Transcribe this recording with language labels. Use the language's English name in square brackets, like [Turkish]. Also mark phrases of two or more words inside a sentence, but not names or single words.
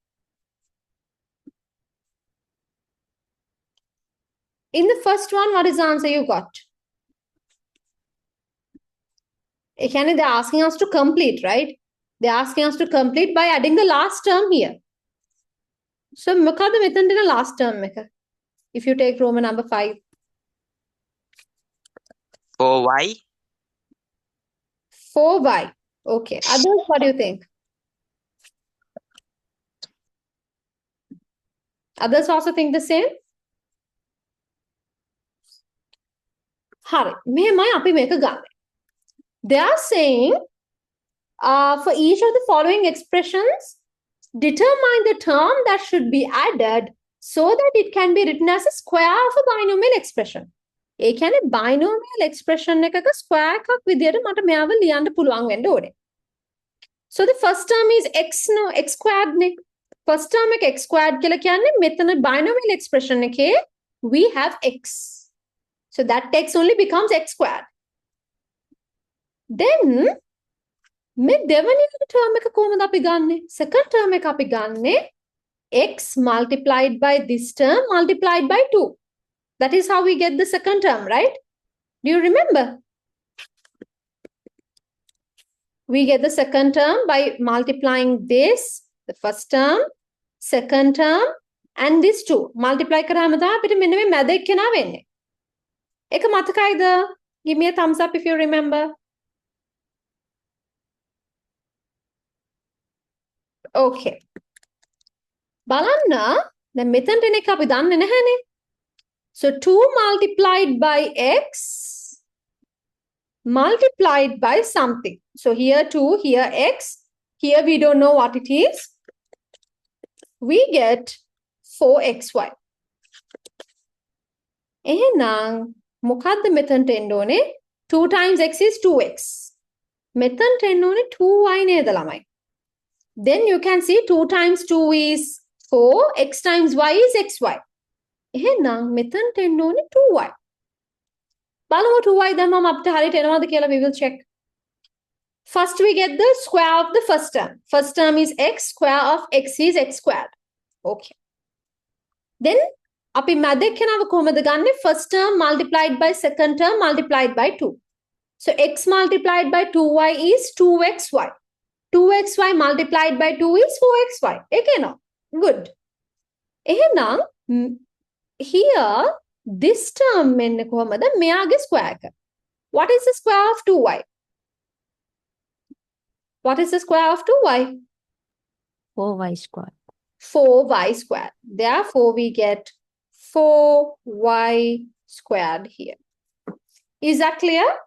[English] In the first one, what is the answer you got? They're asking us to complete, right? They're asking us to complete by adding the last term here. So, [Sinhala] මොකද මෙතන දෙන [English] last term [Sinhala] එක? [English] If you take Roman number 5. 4y. 4y. Okay. Others, what do you think? Others also think the same? [Sinhala] Hari, මෙහෙමයි අපි මේක ගන්න. [English] They are saying for each of the following expressions, determine the term that should be added so that it can be written as a square of a binomial expression. [Sinhala] ඒ කියන්නේ [English] binomial expression [Sinhala] එකක square එකක් විදියට මට මෙයාව ලියන්න පුළුවන් වෙන්න ඕනේ. [English] So the first term is x squared නේ. First term එක x squared [Sinhala] කියලා කියන්නේ මෙතන [English] binomial expression එකේ we have x. So that x only becomes x squared. [Sinhala] Then මේ දෙවැනි term එක කොහොමද අපි ගන්නෙ? [English] Second term [Sinhala] එක අපි ගන්නෙ [English] x multiplied by this term multiplied by 2. That is how we get the second term, right? Do you remember? We get the second term by multiplying this, the first term, second term, and this 2. [Sinhala] Multiply කරාම තමයි අපිට මෙන්න මේ මැද එක්කෙනා වෙන්නේ. ඒක මතකයිද? [English] Give me a thumbs up if you remember. Okay. [Sinhala] බලන්න දැන් මෙතනට එන එක අපි දන්නේ නැහැනේ. [English] So 2 multiplied by x multiplied by something. So here 2, here x. Here we don't know what it is. We get 4xy. [Sinhala] එහෙනම් මොකද්ද මෙතනට එන්න ඕනේ? [English] 2 times x is 2x. [Sinhala] මෙතනට එන්න ඕනේ 2y නේද ළමයි? [English] Then you can see 2 times 2 is 4, x times y is xy. [Sinhala] එහෙනම් මෙතනට එන්න ඕනේ 2y. බලමු 2y දැම්මම අපිට හරියට එනවද කියලා [English] we will check. First we get the square of the first term. First term is x, square of x is x squared. [Sinhala] Okay. Then අපි මැද එක්කෙනාව කොහොමද ගන්නෙ? [English] First term multiplied by second term multiplied by 2. So x multiplied by 2y is 2xy. 2xy multiplied by 2 is 4xy. Ekena. Good. [Sinhala] එහෙනම් [English] here this term [Sinhala] මෙන්න කොහමද? මෙයාගේ square එක. [English] What is the square of 2y? What is the square of 2y? 4y squared. 4y squared. Therefore, we get 4y squared here. Is that clear?